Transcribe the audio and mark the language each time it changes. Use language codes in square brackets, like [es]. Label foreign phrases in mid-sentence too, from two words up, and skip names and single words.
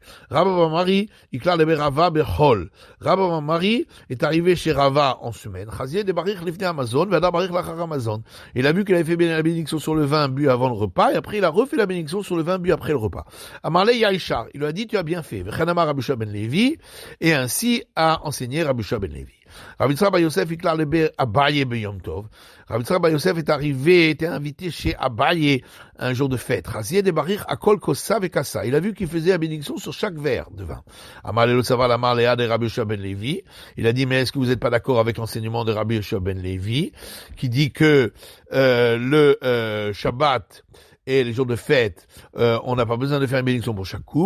[fr] Rabba Mari, Rabba Mari est arrivé chez Rava en semaine. Il a vu qu'il avait fait la bénédiction sur le vin bu avant le repas, et après il a refait la bénédiction sur le vin bu après le repas. Il lui a dit, tu as bien fait. Et ainsi a enseigné Rabbi Yoshua ben Levi. Rabbi Yitzchak bar Yosef Abaye [he] ביום טוב. [fr] Rabbi Yitzchak bar Yosef était invité chez Abaye un jour de fête. Il a vu qu'il faisait la bénédiction sur chaque verre de vin. Il a dit, mais est-ce que vous n'êtes pas d'accord avec l'enseignement de Rabbi Yoshua ben Levi, qui dit que le Shabbat et les jours de fête, on n'a pas besoin de faire une bénédiction pour chaque couple.